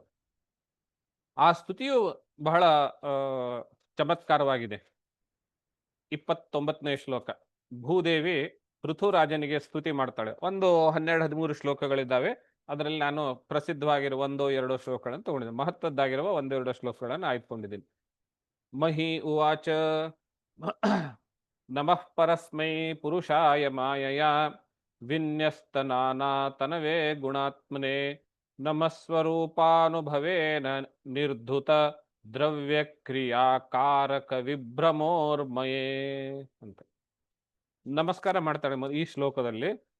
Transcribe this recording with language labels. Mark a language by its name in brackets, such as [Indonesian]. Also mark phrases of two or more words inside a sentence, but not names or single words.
[Kannada] ಆ ಸ್ತುತಿಯು ಬಹಳ ಚಮತ್ಕಾರವಾಗಿದೆ. 29ನೇ ಶ್ಲೋಕ. ಭೂದೇವಿ ಪೃಥುರಾಜನಿಗೆ ಸ್ತುತಿ ಮಾಡ್ತಾಳೆ. ಒಂದು 12-13 ಶ್ಲೋಕಗಳಿದ್ದಾವೆ. ಅದರಲ್ಲಿ ನಾನು ಪ್ರಸಿದ್ಧವಾಗಿರುವ 1-2 ಶ್ಲೋಕಗಳನ್ನು ತಗೊಂಡಿದ್ದೀನಿ. ಮಹತ್ವದ್ದಾಗಿರುವ 1-2 ಶ್ಲೋಕಗಳನ್ನು ಆಯ್ದುಕೊಂಡಿದ್ದೀನಿ. [Sanskrit] ಮಹಿ ಉವಾಚ ನಮಃ ಪರಸ್ಮೈ ಪುರುಷಾಯ ಮಾಯಯ ವಿನ್ಯಸ್ತನಾನಾತನವೇ ಗುಣಾತ್ಮನೆ ನಮಸ್ವರೂಪಾನುಭವೇನ ನಿರ್ಧುತ ದ್ರವ್ಯಕ್ರಿಯಾಕಾರಕ ವಿಭ್ರಮೋರ್ಮಯೇ [Kannada] ಅಂತ ನಮಸ್ಕಾರ ಮಾಡ್ತಾಳೆ ಈ ಶ್ಲೋಕದಲ್ಲಿ.